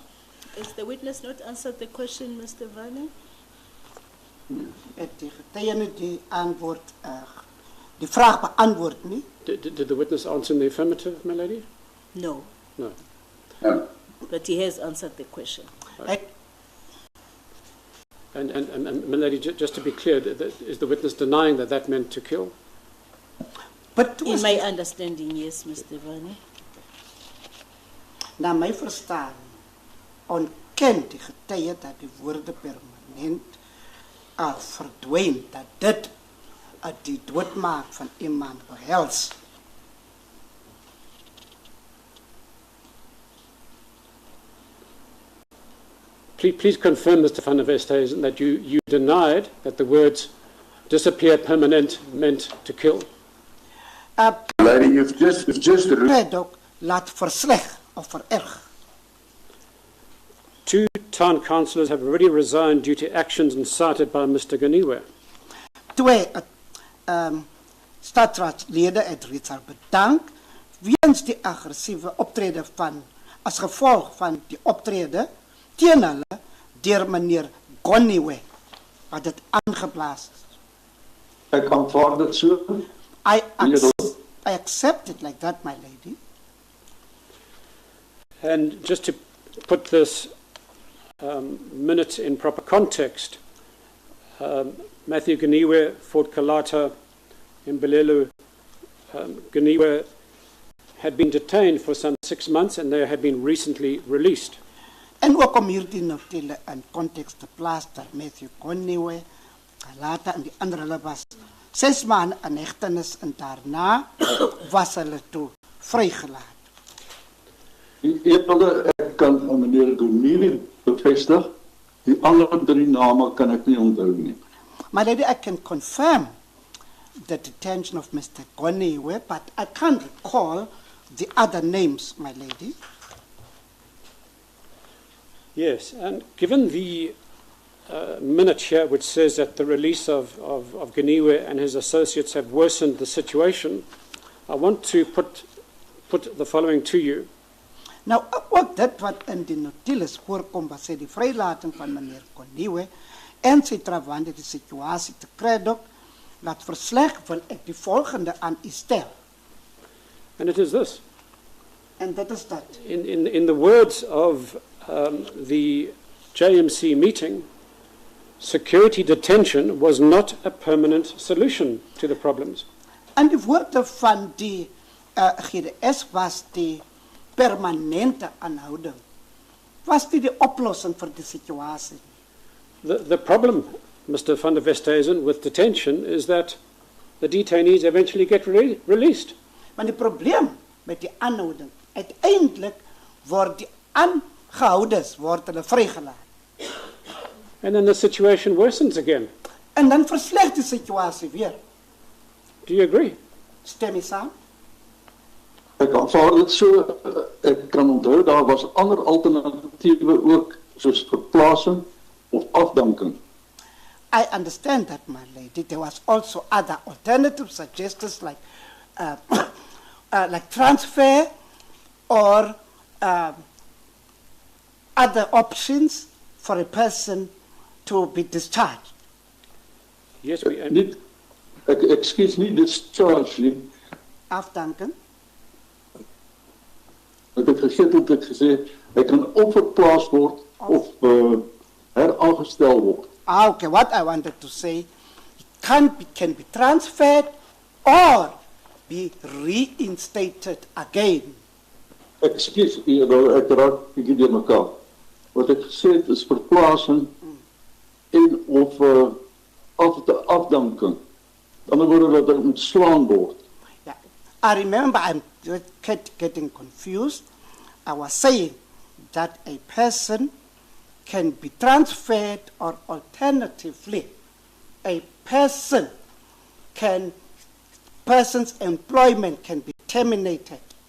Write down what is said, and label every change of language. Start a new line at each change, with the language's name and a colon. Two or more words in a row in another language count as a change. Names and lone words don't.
English: Has the witness not answered the question, Mr. Vani?
Afrikaans: Die getuie die antwoord, die vraag beantwoord nie.
English: Did the witness answer in the affirmative, my lady? No, No. but he has answered the question. And my lady, just to be clear, is the witness denying that that meant to kill? But In my understanding, yes, Mr. Vani.
Afrikaans: na my verstaan, ontken die getuie dat die woorde permanent verdwyn, dat dit die doodmaak van iemand behels.
English: Please confirm, Mr. van der Westhuizen, that you denied that the words disappear permanent meant to kill. Lady, you've just
Afrikaans: Cradock laat versleg of vererg.
English: 2 town councillors have already resigned due to actions incited by Mr. Gqeberha.
Afrikaans: 2 staatsraadslede het reeds bedank weens die aggressiewe optrede van as gevolg van die optrede teen hulle deur meneer Gqeberha wat dit aangeblaas is. Ek aanvaar dit so.
English: I accept it like that, my lady. And just to put this minute in proper context, Matthew Gqeberha, Fort Kalata, Mbilelu, Gqeberha had been detained for some 6 months and they had been recently released.
Afrikaans: En ook om hierdie natuurlijk in context te plaas dat Matthew Gqeberha, Kalata en die ander hulle was 6 maanden in hegtenis en daarna was hulle toe vrygelaat. Ek kan meneer Gqeberha bevestig, die ander 3 name kan ek nie onthou nie.
English: My lady, I can confirm the detention of Mr. Gqeberha, but I can't recall the other names, my lady. Yes, and given the minute here which says that the release of Gqeberha and his associates have worsened the situation, I want to put the following to you.
Afrikaans: Nou, ook dit wat in die notules voorkom, was sê die vrylating van meneer Gqeberha en sy trawande die situasie te Cradock, laat versleg wil ek die volgende aan u stel.
English: And it is this.
Afrikaans: En dit is dat.
English: In the words of the JMC meeting, security detention was not a permanent solution to the problems.
Afrikaans: En die woorde van die GDS was die permanente aanhouding. Was dit die oplossing vir die situasie?
English: The problem, Mr. van der Westhuizen, with detention is that the detainees eventually get released.
Afrikaans: Maar die probleem met die aanhouding, uiteindelik word die aangehoudes word hulle vrygelaat.
English: And then the situation worsens again.
Afrikaans: En dan versleg die situasie weer.
English: Do you agree?
Afrikaans: Stem jy saam? Ek aanvaar dit so, ek kan onthou, daar was ander alternatiewe ook, soos verplasing of afdanking.
English: I understand that, my lady. There was also other alternative suggestions like transfer or other options for a person to be discharged. Yes, we... Excuse me, discharge nie.
Afrikaans: Afdanken. Ek het gesê, hy kan of verplaas word of heraangestel word.
English: Okay, what I wanted to say, it can be transferred or be reinstated again. Excuse me,
Afrikaans: ek raak bietjie deur mekaar. Wat ek gesê het is verplasing en of afdanking. Dan word dat hy ontslaan word.
English: Yeah. I remember I'm getting confused. I was saying that a person can be transferred or alternatively a person's employment can be terminated.